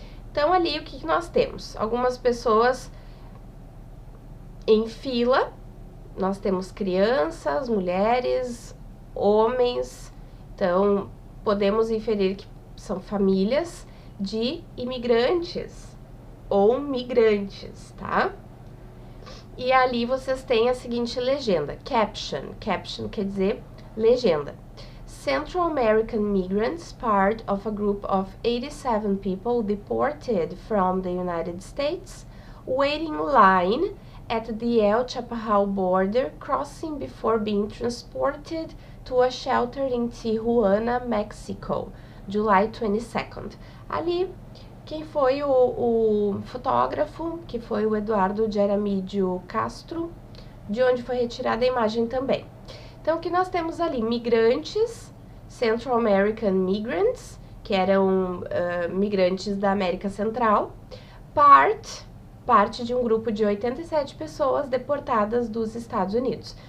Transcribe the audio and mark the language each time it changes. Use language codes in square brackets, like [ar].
[pt] Então, ali o que nós temos? Algumas pessoas em fila, nós temos crianças, mulheres, homens, então podemos inferir que são famílias de imigrantes ou migrantes, tá? E ali vocês têm a seguinte legenda, caption. Caption quer dizer legenda. [en] Central American migrants, part of a group of 87 people deported from the United States, waiting in line at the El Chapajal border, crossing before being transported to a shelter in Tijuana, Mexico, July 22nd. Ali, [pt] quem foi o fotógrafo, que foi o Eduardo Jaramillo Castro, de onde foi retirada a imagem também. Então, aqui nós temos ali migrantes, [en] Central American Migrants, [pt] que eram migrantes da América Central, parte de um grupo de 87 pessoas deportadas dos Estados Unidos.